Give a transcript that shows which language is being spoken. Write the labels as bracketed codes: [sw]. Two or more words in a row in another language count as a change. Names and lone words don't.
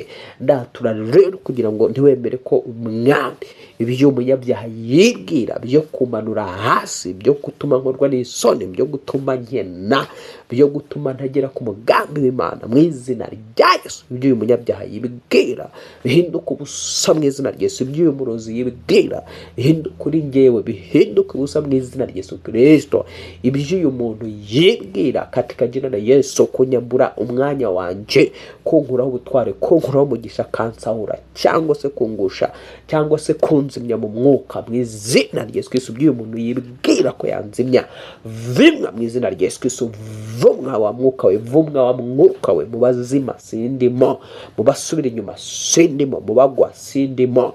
[rw] Ndatura rero kugira ngo ntiwemere ko umwami ibyo umunyabyaha yibwira byo kumanura hasi, byo gutuma nkorwa n'isoni, byo gutuma nkena, byo gutuma ntagera ku mugambi w'Imana mu izina rya Yesu. Ibyo uyu munyabyaha yibwira bihinduka ubusa mu izina rya Yesu. Ibyo uyu murozi yibwira bihinduka kuri njyewe, bihinduka ubusa mu izina rya Yesu Kristo. Ibyo uyu muntu yibwira [sw] katika jina la Yesu, [rw] kunyambura umwanya wanje, kunkuraho ubutware, kunkuraho umugisha, kansahura cyangwa se kungusha cyangwa se kunzimya mu mwuka mu izina rya Yesu Kristo. Ibyo uyu muntu yibwira ko yanzimya, vimwa mu izina rya Yesu Kristo. Vumwa wa mwuka we, vumwa wa mwuka we. Mu bazima sindimo, mu basubira inyuma sindimo, mu bagwa sindimo.